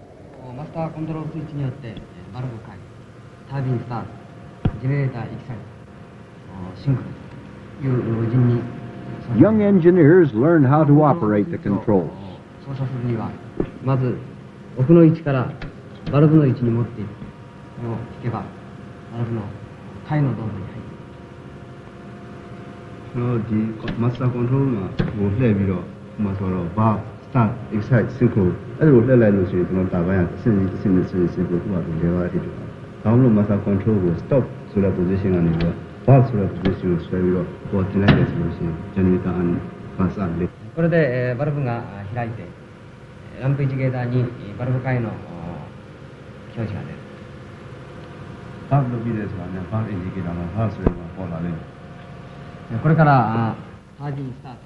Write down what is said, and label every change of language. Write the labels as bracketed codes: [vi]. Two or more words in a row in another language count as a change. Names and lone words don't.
[en] Young engineers learn how to operate the controls. [ja] バルブの位置に持っていくを引けばバルブの下位のドームに入る。 [my] ဒီ マスターコントロールမှာကိုလှည့်ပြီးတော့ဟိုမှာဆိုတော့ဘာ [en] start excite synchro [my] အဲ့လိုလှည့်လိုက်လို့ရှိရင်ကျွန်တော်တာပိုင်းကအစစ်အစစ်နဲ့စစ်စစ်ကိုသူ့ဟာသူလဲသွားတယ်ဖြစ်တယ်။ဒါမှမဟုတ် [en] master control [my] ကို stop ဆိုတဲ့ position ကနေပြီးတော့ bar ဆိုတဲ့ position ကိုဆွဲပြီးတော့ပေါ်တင်လိုက်တယ်ဆိုလို့ရှိရင် generator အနေနဲ့စတယ် [ja] これでバルブが開いてランプインジケーターにバルブ回の表示が出る。バルブ見るဆိုတာねバルインジケーターのハースがပေါ်လာတယ်。これからタービンスタート。